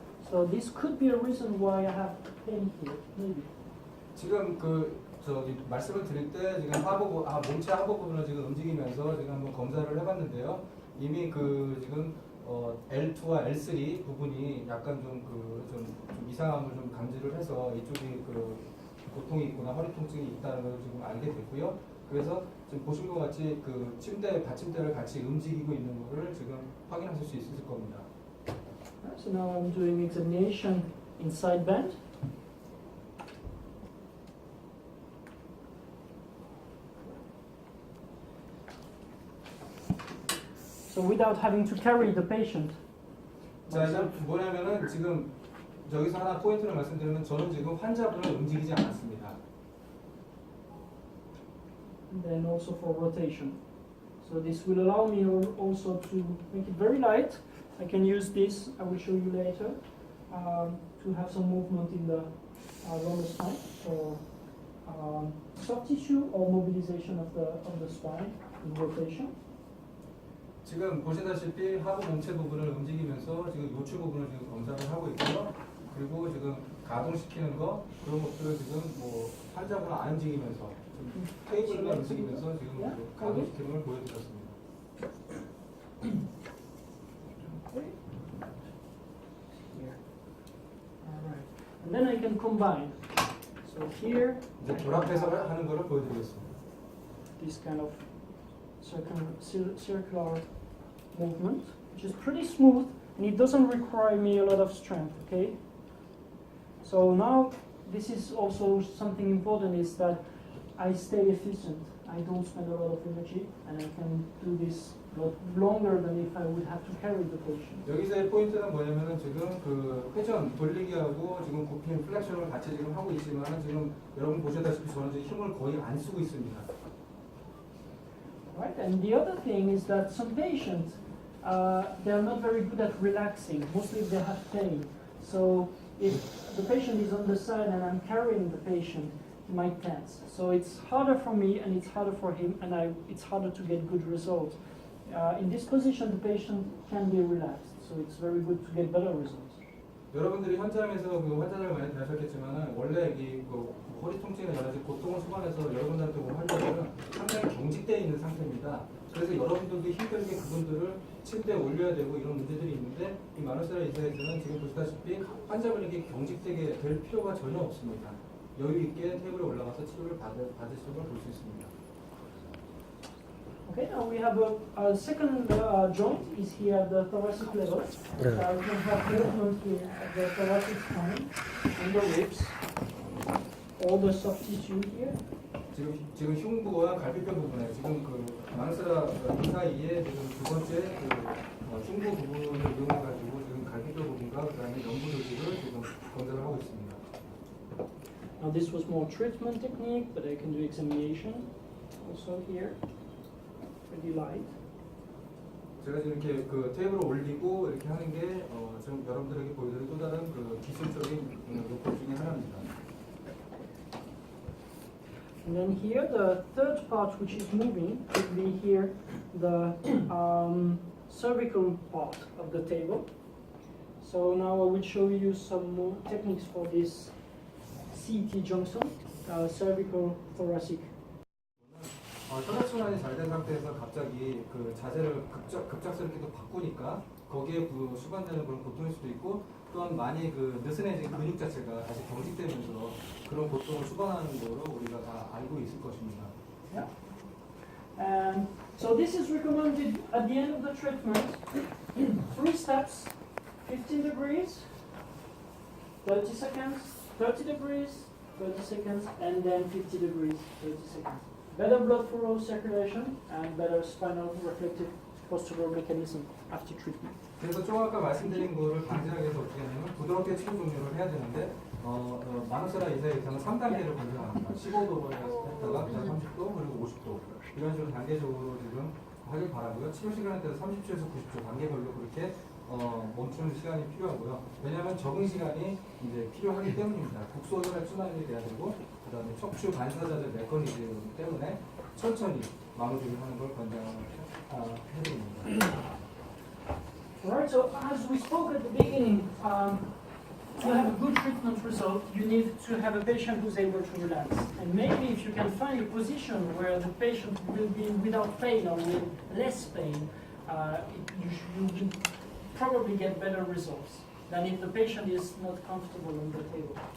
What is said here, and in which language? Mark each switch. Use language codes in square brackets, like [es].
[en] So this could be a reason why I have pain here, maybe. [ko] 지금 저기 말씀을 드릴 때 지금 몸체 하부 부분을 지금 움직이면서 지금 한번 검사를 해봤는데요. 이미 지금 L2와 L3 부분이 약간 좀 이상함을 좀 감지를 해서 이쪽이 고통이 있거나 허리 통증이 있다는 걸 지금 알게 됐고요. 그래서 지금 보신 것 같이 받침대를 같이 움직이고 있는 거를 지금 확인하실 수 있을 겁니다. [en] So now I'm doing examination in side bend. So without having to carry the patient. [ko] 자, 이제 뭐냐면은 지금 여기서 하나 포인트를 말씀드리면 저는 지금 환자분을 움직이지 않았습니다. [en] And then also for rotation. So this will allow me also to make it very light. I can use this, I will show you later, to have some movement in the lumbar spine for soft tissue or mobilization of the spine in rotation. [ko] 지금 보시다시피 하부 몸체 부분을 움직이면서 지금 요추 부분을 지금 검사를 하고 있고요. 그리고 지금 가동시키는 거 그런 것들을 지금 환자분을 안 움직이면서 테이블만 움직이면서 지금 가동시키는 걸 보여드렸습니다. [en] Alright. And then I can combine. So here [ko] 이제 결합해서 하는 거를 보여드리겠습니다. [en] this kind of circular movement, which is pretty smooth, and it doesn't require me a lot of strength. Okay. So now this is also something important, is that I stay efficient. I don't spend a lot of energy, and I can do this a lot longer than if I would have to carry the patient. [ko] 여기서의 포인트는 뭐냐면은 지금 회전 돌리기하고 지금 굽힘 플렉션을 같이 지금 하고 있지만 지금 여러분 보시다시피 저는 지금 힘을 거의 안 쓰고 있습니다. [en] Right, and the other thing is that some patients they are not very good at relaxing. Mostly if they have pain. So if the patient is on the side and I'm carrying the patient, he might tense. So it's harder for me and it's harder for him, and it's harder to get good results. In this position, the patient can be relaxed, so it's very good to get better results. [ko] 여러분들이 현장에서 환자들 많이 대하셨겠지만 원래 허리 통증이나 여러 가지 고통을 수반해서 여러분들한테 온 환자들은 상당히 경직되어 있는 상태입니다. 그래서 여러분들도 힘들게 그분들을 침대에 올려야 되고 이런 문제들이 있는데 이 마누스라 의사에서는 지금 보시다시피 환자분에게 경직되게 될 필요가 전혀 없습니다. 여유 있게 테이블에 올라가서 치료를 받으시는 걸 볼 수 있습니다. [en] Okay, now we have a second joint is here at the thoracic level. We can have movement here at the thoracic spine and the ribs, all the soft tissue here. [ko] 지금 흉부와 갈비뼈 부분에 지금 마누스라 이 사이에 지금 두 번째 흉부 부분을 이용해가지고 지금 갈비뼈 부분과 그다음에 연부 조직을 지금 검사를 하고 있습니다. [en] Now this was more treatment technique, but I can do examination also here. Pretty light. [ko] 제가 지금 이렇게 테이블을 올리고 이렇게 하는 게 좀 여러분들에게 보여드릴 또 다른 기술적인 요법 중에 하나입니다. [en] And then here the third part which is moving would be here the cervical part of the table. So now I will show you some more techniques for this CT junction, cervical thoracic. [ko] 혈액순환이 잘 된 상태에서 갑자기 자세를 급작스럽게 바꾸니까 거기에 수반되는 그런 고통일 수도 있고 또한 많이 느슨해진 근육 자체가 다시 경직되면서 그런 고통을 수반하는 거로 우리가 다 알고 있을 것입니다. [en] Yeah. And so this is recommended at the end of the treatment. 3 steps: 15 degrees, 30 seconds, 30 degrees, 30 seconds, and then 50 degrees, 30 seconds. Better blood flow circulation and better spinal reflective postural mechanism after treatment. [ko] 그래서 좀 아까 말씀드린 거를 방지하기 위해서 어떻게 하냐면 부드럽게 치료 종료를 해야 되는데 마누스라 의사에서는 3단계를 권장합니다. 15도로 했다가 그다음 30도 그리고 50도 이런 식으로 단계적으로 지금 하길 바라고요. 치료 시간에 따라 30초에서 90초 단계별로 그렇게 멈추는 시간이 필요하고요. 왜냐하면 적응 시간이 이제 필요하기 때문입니다. 국소 혈액 순환이 돼야 되고 그다음에 척추 반사자적 메커니즘 때문에 천천히 마무리를 하는 걸 권장해드립니다. [en] Alright, so as we spoke at the beginning, to have a good treatment result, you need to have a patient who's able to relax. And maybe if you can find a position where the patient will be without pain or with less pain, you will probably get better results than if the patient is not comfortable on the table.